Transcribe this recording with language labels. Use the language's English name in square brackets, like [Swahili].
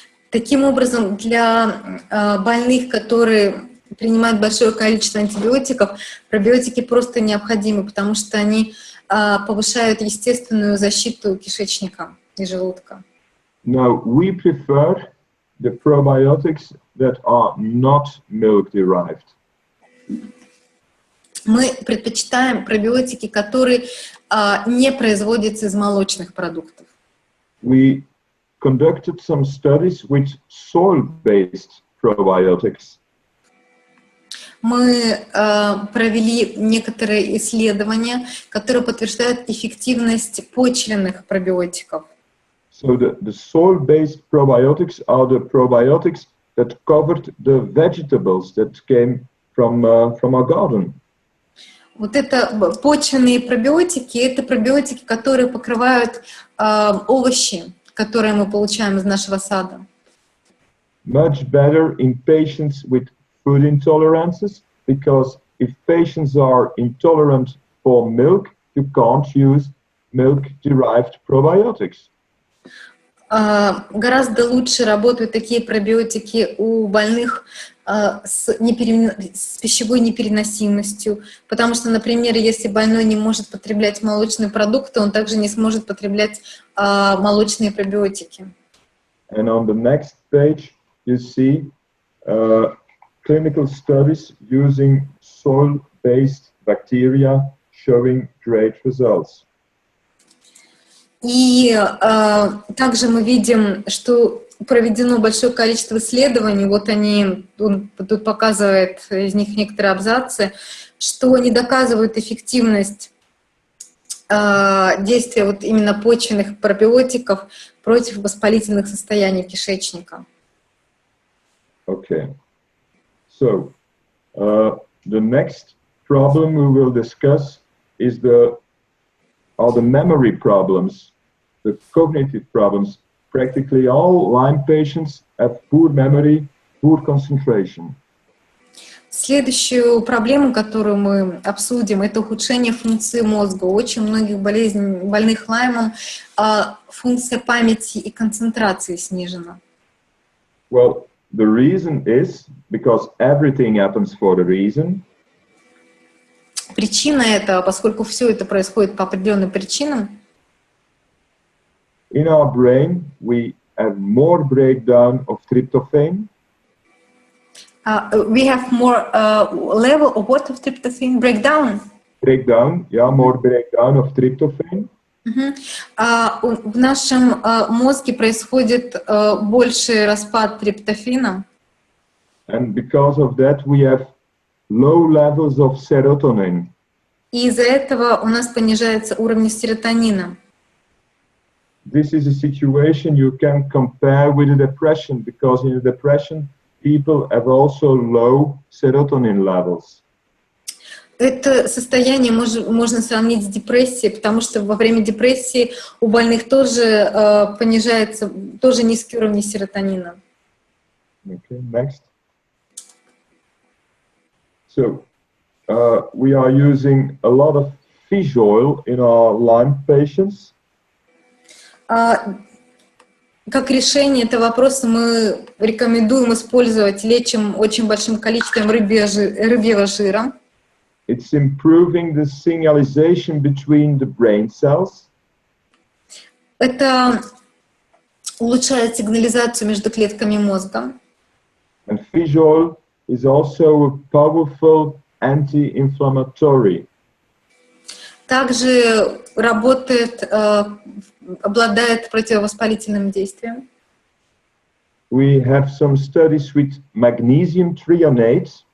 [Russian] Таким образом, для больных, которые принимают большое количество антибиотиков, пробиотики просто необходимы, потому что они повышают естественную защиту кишечника и желудка. [English] Now, we prefer the probiotics that are not milk-derived. [Russian] Мы предпочитаем пробиотики, которые не производятся из молочных продуктов. [English] We conducted some studies with soil-based probiotics. [Russian] Мы провели некоторые исследования, которые подтверждают эффективность почвенных пробиотиков. [English] So the soil-based probiotics are the probiotics that covered the vegetables that came from our garden. [Russian] Вот это почвенные пробиотики, это пробиотики, которые покрывают овощи, которые мы получаем из нашего сада. [English] Much better in patients with food intolerances, because if patients are intolerant for milk, you can't use milk-derived probiotics. [Russian] Гораздо лучше работают такие пробиотики у больных с пищевой непереносимостью, потому что, например, если больной не может потреблять молочные продукты, он также не сможет потреблять молочные пробиотики. [English] And on the next page, you see clinical studies using soil-based bacteria showing great results. [Russian] И также мы видим, что проведено большое количество исследований, вот он тут показывает из них некоторые абзацы, что они доказывают эффективность действия вот именно почвенных пробиотиков против воспалительных состояний кишечника. [English] Okay. So, the next problem we will discuss is the memory problems, the cognitive problems. Practically all Lyme patients have poor memory, poor concentration. [Russian] Следующую проблему, которую мы обсудим, это ухудшение функции мозга. У очень многих больных Лаймом функция памяти и концентрации снижена. [English] Well, the reason is because everything happens for a reason. [Russian] Причина этого, поскольку все это происходит по определенным причинам. [English] In our brain, we have more breakdown of tryptophan. We have more level of what of tryptophan breakdown? breakdown, yeah, more breakdown of tryptophan. [Russian] В нашем мозге происходит больший распад триптофана. [English] And because of that, we have low levels of serotonin. [Russian] И из-за этого у нас понижается уровень серотонина. [English] This is a situation you can compare with a depression, because in a depression, people have also low serotonin levels. [Russian] Это состояние можно сравнить с депрессией, потому что во время депрессии у больных тоже понижается, тоже низкий уровень серотонина. [English] Okay, next. So, we are using a lot of fish oil in our Lyme patients. [Russian] Как решение этого вопроса мы рекомендуем использовать, лечим очень большим количеством рыбьего жира. [English] It's improving the signalization between the brain cells. [Russian] Это улучшает сигнализацию между клетками мозга. [English] And fish oil is also a powerful anti-inflammatory. [Russian] Также работает, обладает противовоспалительным действием. [English] We have some studies with magnesium threonate.